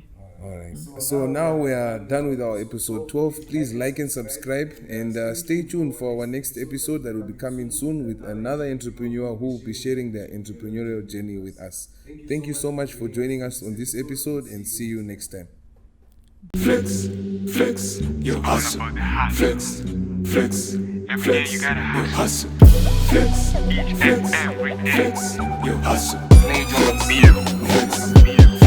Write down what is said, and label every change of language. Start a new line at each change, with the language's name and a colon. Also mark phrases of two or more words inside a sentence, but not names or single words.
English: All right. So now we are done with our episode 12. Please like and subscribe, and stay tuned for our next episode that will be coming soon with another entrepreneur who will be sharing their entrepreneurial journey with us. Thank you so much for joining us on this episode, and see you next time. Flex, flex, your hustle. Flex, flex, flex, your hustle. Flex, flex, flex, your hustle. Flex.